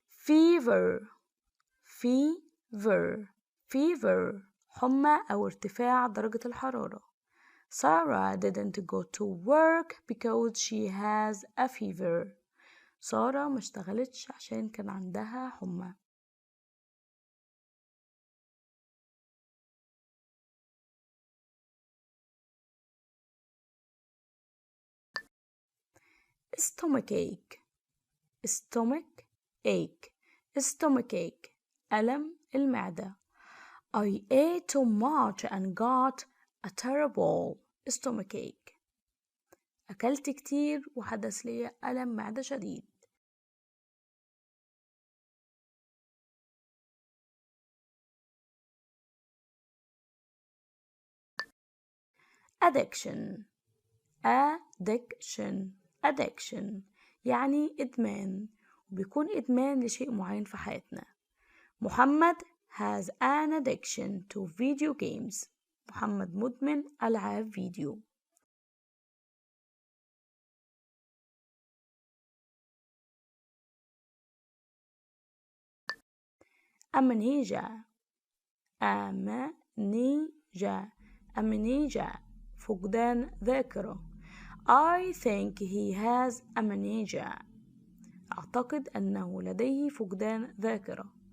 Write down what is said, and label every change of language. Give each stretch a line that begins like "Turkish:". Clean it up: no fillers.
Arabic: fever fever fever حمى أو ارتفاع درجة الحرارة.
English: Sarah didn't go to work because she has a fever.
Arabic: سارة ما اشتغلتش عشان كان عندها حمى.
English: stomachache stomachache stomachache ألم المعدة. I ate too much and got a terrible stomachache.
Arabic: أكلت كتير وحدث لي ألم معدة شديد. addiction addiction addiction يعني إدمان، وبيكون إدمان لشيء معين في حياتنا.
English: Muhammad has an addiction to video games.
Arabic: محمد مدمن ألعاب فيديو.
English: amnesia amnesia amnesia فقدان ذاكرة. I think he has amnesia.
Arabic: أعتقد أنه لديه فقدان ذاكرة.